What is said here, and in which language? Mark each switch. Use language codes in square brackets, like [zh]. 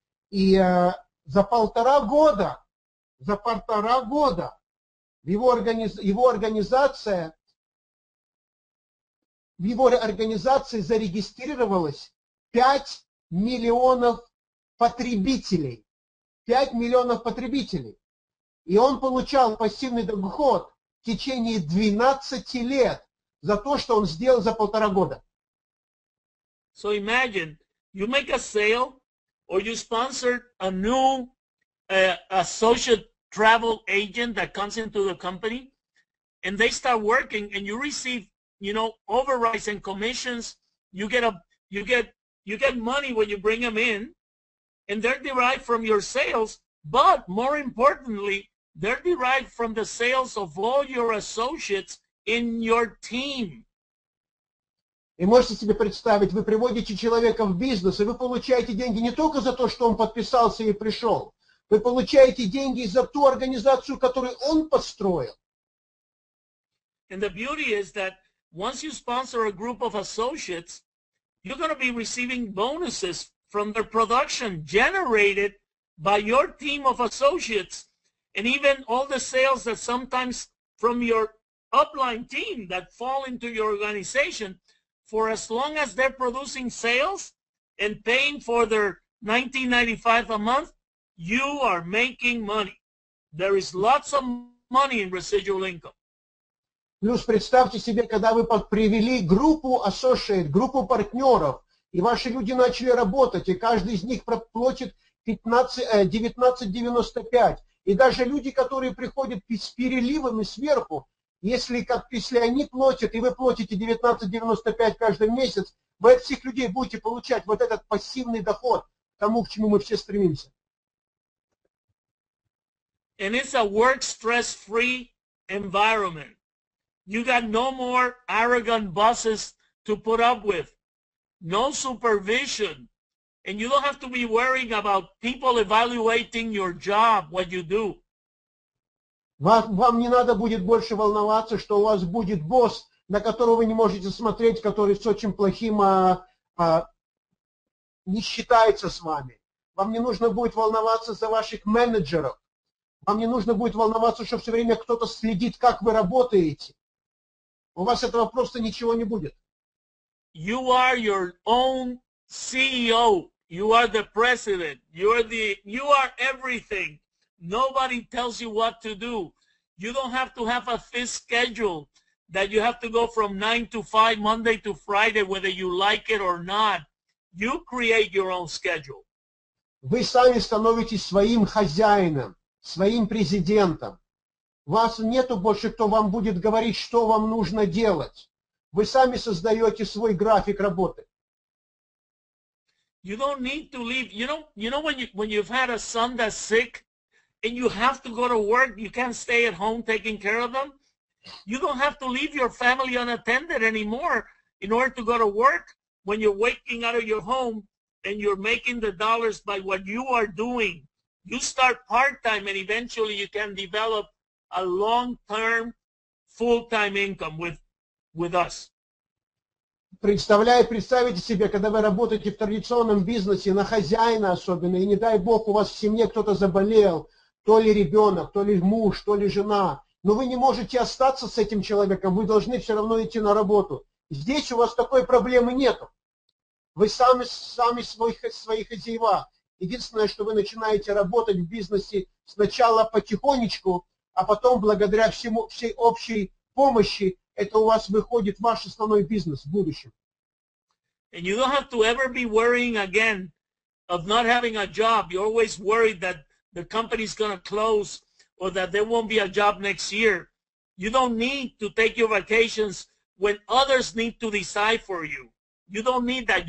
[ru] И за полтора года в его организации зарегистрировалось 5 миллионов потребителей. 5 миллионов потребителей. И он получал пассивный доход в течение 12 лет за то, что он сделал за полтора года. [en] So imagine, you make a sale or you sponsor a new associate travel agent that comes into the company, and they start working, and you receive, overrides and commissions. You get money when you bring them in, and they're derived from your sales, but more importantly, they're derived from the sales of all your associates in your team. [ru] И можете себе представить, вы приводите человека в бизнес, и вы получаете деньги не только за то, что он подписался и пришел. Вы получаете деньги за ту организацию, которую он построил. [en] And the beauty is that once you sponsor a group of associates, you're going to be receiving bonuses from their production generated by your team of associates, and even all the sales that sometimes from your upline team that fall into your organization. For as long as they're producing sales and paying for their $19.95 a month, you are making money. There is lots of money in residual income. [ru] Плюс представьте себе, когда вы привели группу associate, группу партнеров, и ваши люди начали работать, и каждый из них платит 19.95. И даже люди, которые приходят с переливами сверху, если они платят, и вы платите 19.95 каждый месяц, вы от всех людей будете получать вот этот пассивный доход, тому, к чему мы все стремимся. [en] And it's a work stress-free environment. You got no more arrogant bosses to put up with, no supervision, and you don't have to be worrying about people evaluating your job, what you do. [ru] Вам не надо будет больше волноваться, что у вас будет босс, на которого вы не можете смотреть, который с очень плохим не считается с вами. Вам не нужно будет волноваться за ваших менеджеров. Вам не нужно будет волноваться, что все время кто-то следит, как вы работаете. У вас этого просто ничего не будет. [en] You are your own CEO. You are the president. You are everything. Nobody tells you what to do. You don't have to have a fixed schedule that you have to go from 9 to 5, Monday to Friday, whether you like it or not. You create your own schedule. [ru] Вы сами становитесь своим хозяином, своим президентом. Вас нету больше, кто вам будет говорить, что вам нужно делать. Вы сами создаете свой график работы. [en] You don't need to leave. You know when you've had a son that's sick, and you have to go to work, you can't stay at home taking care of them. You don't have to leave your family unattended anymore in order to go to work when you're waking out of your home and you're making the dollars by what you are doing. You start part-time and eventually you can develop a long-term, full-time income with us. [ru] Представьте себе, когда вы работаете в традиционном бизнесе, на хозяина особенно, и не дай бог у вас в семье кто-то заболел, то ли ребенок, то ли муж, то ли жена, но вы не можете остаться с этим человеком, вы должны все равно идти на работу. Здесь у вас такой проблемы нету. Вы сами свои хозяева. Единственное, что вы начинаете работать в бизнесе сначала потихонечку, а потом благодаря всей общей помощи это у вас выходит ваш основной бизнес в будущем. [en] And you don't have to ever be worrying again of not having a job. You're always worried that the company's going to close or that there won't be a job next year. You don't need to take your vacations when others need to decide for you. You don't need that.